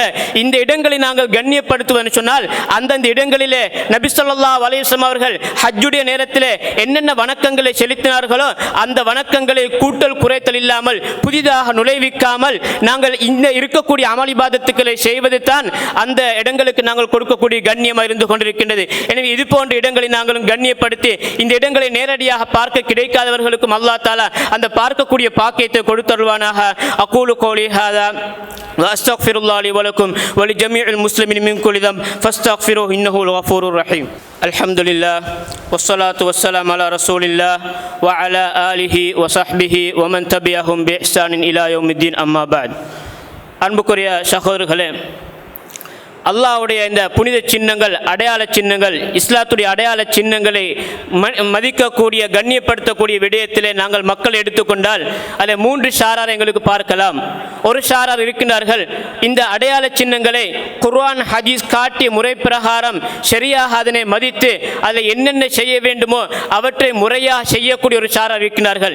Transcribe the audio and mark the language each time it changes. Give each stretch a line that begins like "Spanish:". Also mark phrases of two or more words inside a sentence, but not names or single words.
Tamil: இந்த இடங்களை நாங்கள் கண்ணியப்படுத்துவதென்று சொன்னால் அந்தந்த இடங்களிலே நபி
Arabic: صلى الله عليه وسلم
Tamil: அவர்கள் ஹஜ்ஜுடைய நேரத்திலே என்னென்ன வணக்கங்களை செலுத்தினார்களோ அந்த வணக்கங்களை கூட்டல் குறைத்தல் இல்லாமல் புதிதாக நுழைவிக்காமல் நாங்கள் இந்த இருக்கக்கூடிய அமல் இபாதத்துக்களை செய்வது தான் அந்த இடங்களுக்கு நாங்கள் கொடுக்கக்கூடிய கண்ணியமாக இருந்து கொண்டிருக்கின்றது. எனவே இது போன்ற இடங்களை நாங்களும் கண்ணியப்படுத்தி இந்த இடங்களை நேரடியாக பார்க்க கிடைக்காதவர்களுக்கும்
Arabic: الله تعالى
Tamil: அந்த பார்க்கக்கூடிய பாக்கியத்தை கொடுத்தருள்வானாக.
Arabic: أقول قولي هذا وأستغفر الله لي ولكم ولجميع المسلمين من كل ذنب فاستغفروه إنه الغفور الرحيم. الحمد لله والصلاة والسلام على رسول الله وعلى آله وصحبه ومن تبعهم بإحسان إلى يوم الدين أما بعد.
Tamil: அன்புக்குரிய சகோதரர்களே, அல்லாஹ்வுடைய இந்த புனித சின்னங்கள், அடையாள சின்னங்கள், இஸ்லாத்துடைய அடையாள சின்னங்களை மதிக்கக்கூடிய கண்ணியப்படுத்தக்கூடிய விடயத்திலே நாங்கள் மக்கள் எடுத்துக்கொண்டால் அதில் 3 ஷாரார் எங்களுக்கு பார்க்கலாம். ஒரு ஷாரார் இருக்கின்றார்கள், இந்த அடையாள சின்னங்களை குர்ஆன் ஹதீஸ் காட்டிய முறை பிரகாரம் சரியாக அதனை மதித்து அதில் என்னென்ன செய்ய வேண்டுமோ அவற்றை முறையாக செய்யக்கூடிய ஒரு ஷாரார் இருக்கின்றார்கள்.